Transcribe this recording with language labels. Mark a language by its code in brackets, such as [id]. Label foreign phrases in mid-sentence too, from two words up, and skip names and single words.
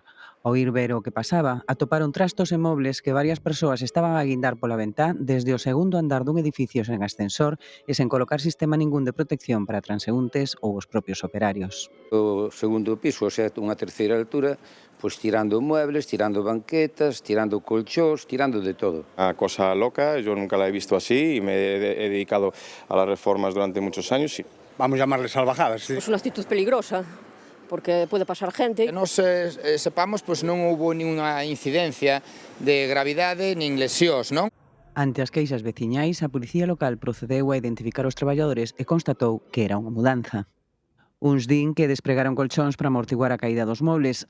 [gl] Ao ir ver o que pasaba, atoparon trastos e mobles que varias persoas estaban a guindar pola ventá desde o segundo andar dun edificio sen ascensor e sen colocar sistema ningún de protección para transeúntes ou os propios operarios. O segundo piso, ou sea, unha terceira altura, pois tirando muebles, tirando banquetas, tirando colchós, tirando de todo. [es] Una cosa loca, yo nunca la he visto así y me he dedicado a las reformas durante muchos años. Y... Vamos a llamarle salvajadas. ¿Sí? Es una actitud peligrosa, porque puede pasar gente. Que nos sepamos, [gl] pois non houbo ninguna incidencia de gravidade nin lesións, non? Ante as queixas veciñais, a policía local procedeu a identificar os traballadores e constatou que era unha mudanza. Uns din que despregaron colchóns para amortiguar a caída dos mobles.